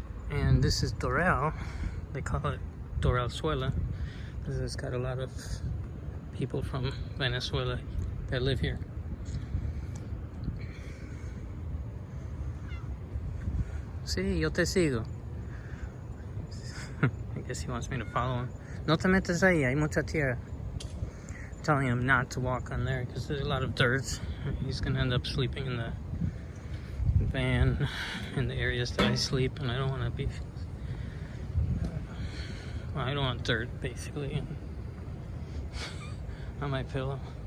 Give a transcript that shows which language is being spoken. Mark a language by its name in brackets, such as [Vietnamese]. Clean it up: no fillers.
[English] And this is Doral. They call it Doral Suela because it's got a lot of people from Venezuela that live here. [Spanish] Sí, yo te sigo. [English] I guess he wants me to follow him. [Spanish] No te metas ahí, hay mucha tierra. [English] I'm telling him not to walk on there because there's a lot of dirt. He's gonna end up sleeping in the van in the areas that I sleep, and I don't want to be. Well, I don't want dirt basically on my pillow.